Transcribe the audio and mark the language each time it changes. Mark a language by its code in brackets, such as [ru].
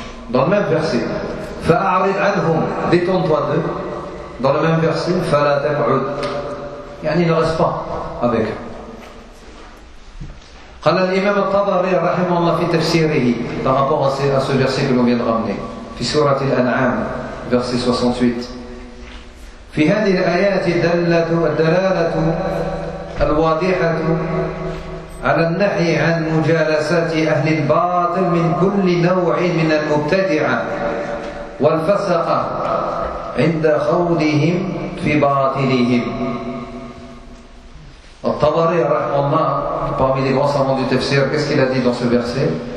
[fr] Dans le même verset, [ar] fa'arid anhum, [fr] détends-toi d'eux. Dans le même verset, [ar] fala taq'ud, [fr] يعني ne reste pas avec. [ar] قال الإمام الطبري رحمه الله في تفسيره [fr] par rapport à ce verset que l'on vient de ramener [ar] في سورة الأنعام verset 68. في هذه الآيات الدلالة الواضحة على النهي عن مجالسات أهل الباطل من كل نوع من المبتدعة والفسقة عند خوضهم في باطلهم. [fr] الطبري رحمه الله parmi les grands savants du tafsir, qu'est-ce qu'il a dit dans ce verset?